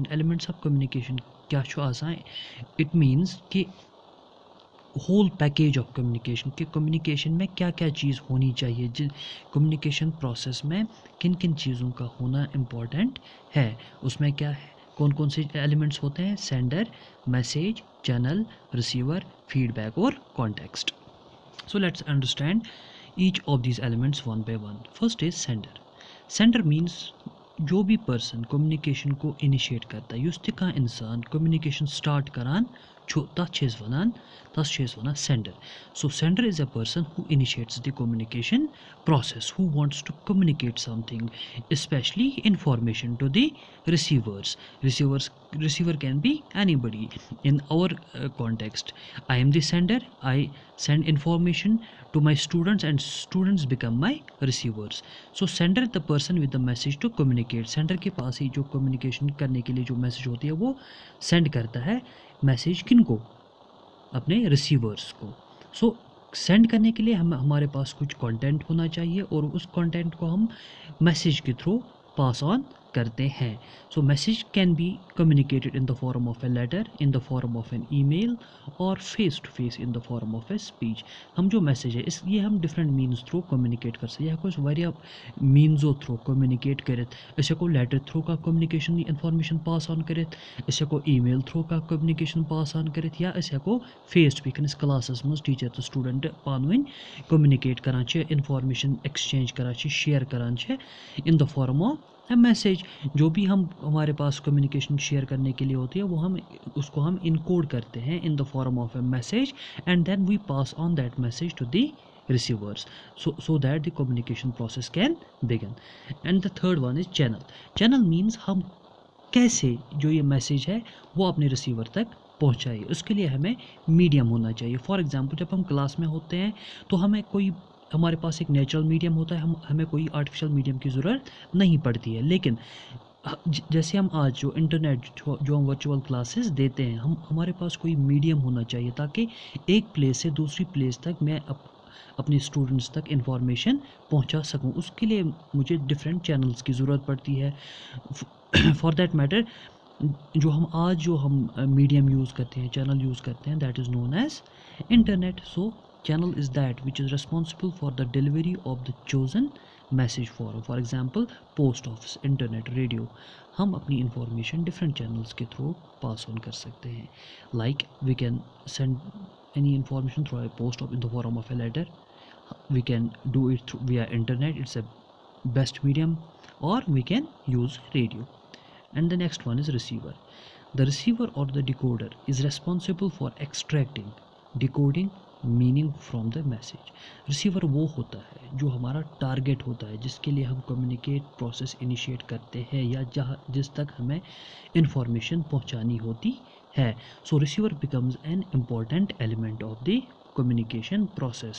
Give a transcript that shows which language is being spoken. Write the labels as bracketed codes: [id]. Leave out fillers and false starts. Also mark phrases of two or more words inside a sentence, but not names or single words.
[en] elements of communication [ks] क्या छो आसान, [en] it means [hi] कि [en] whole package of communication, [hi] कि कम्युनिकेशन में क्या क्या चीज़ होनी चाहिए, जिन कम्युनिकेशन प्रोसेस में किन किन चीज़ों का होना इम्पॉर्टेंट है, उसमें क्या है, कौन कौन से एलिमेंट्स होते हैं, [en] sender, message, channel, receiver, feedback [hi] और कॉन्टेक्स्ट। [en] So let's understand each of these elements one by one. First is sender. Sender means [hi] जो भी पर्सन कम्युनिकेशन को इनिशिएट करता है, [ks] युस तह इंसान [en] communication start [ks] करान तथ वनान सेंडर। [en] So sender is a person who initiates the communication process, who wants to communicate something, especially information to the receiver can be anybody. In our context, I am the sender, I send information to my students and students become my receivers. So sender is the person with the message to communicate. [hi] Sender के पास ही जो communication करने के लिए जो message होती है वो send करता है message किनको, अपने receivers को। So सेंड करने के लिए हमारे पास कुछ कंटेंट होना चाहिए और उस कंटेंट को हम मैसेज के [en] through pass on [hi] करते हैं। [en] So message can be communicated in the form of a letter, in the form of an email and face to face in the form of a speech. [hi] हम जो मैसेज है इस ये हम [en] different means through [hi] कम्युनिकेट कर सकते हैं। [ks] कुछ वारिया मीन्सो थ्रू कम्युनिकेट करित, अस हेको [en] letter through [ks] का [en] communication information pass on [ks] करित, अस हेको [en] email through [ks] का [en] communication pass on [ks] करित, या अस हेको [en] face to face [ks] क्लासस मज टीचर तो स्टूडेंट पान वन कम्युनिकेट करान, [en] information exchange [ks] करान, शेयर करान [en] in the form of a message. [hi] जो भी हम हमारे पास कम्युनिकेशन शेयर करने के लिए होती है वो हम उसको हम इनकोड करते हैं [en] in the form of a message, and then we pass on that message to the receivers, so that the communication process can begin. And the third one is channel. Channel means [hi] हम कैसे जो ये मैसेज है वो अपने रिसीवर तक पहुंचाइए, उसके लिए हमें मीडियम होना चाहिए। [en] for example [hi] जब हम क्लास में होते हैं तो हमें कोई, हमारे पास एक [en] natural medium [hi] होता है, हमें कोई [en] artificial medium [hi] की ज़रूरत नहीं पड़ती है। लेकिन जैसे हम आज जो इंटरनेट जो हम [en] virtual classes [hi] देते हैं, हमारे पास कोई मीडियम होना चाहिए ताकि एक प्लेस से दूसरी प्लेस तक मैं अपने स्टूडेंट्स तक इंफॉर्मेशन पहुंचा सकूं। उसके लिए मुझे [en] different channels [hi] की ज़रूरत पड़ती है। [en] for that matter [hi] जो हम मीडियम यूज़ करते हैं, चैनल यूज़ करते हैं, [en] That is known as internet. सो channel is that which is responsible for the delivery of the chosen message form. For example, post office, internet, radio. [hi] हम अपनी इंफॉर्मेशन [en] different channels [hi] के थ्रू [en] pass on [hi] कर सकते हैं। [en] Like we can send any information through a post of in the form of a letter. We can do it through via internet, it's a best medium, or we can use radio. And the next one is receiver. The receiver or the decoder is responsible for extracting, decoding meaning from the message. [hi] रिसीवर वो होता है जो हमारा टारगेट होता है, जिसके लिए हम [en] communicate process [hi] इनिशिएट करते हैं या जिस तक हमें इंफॉर्मेशन पहुंचानी होती है। [en] So receiver becomes an important element of the communication process.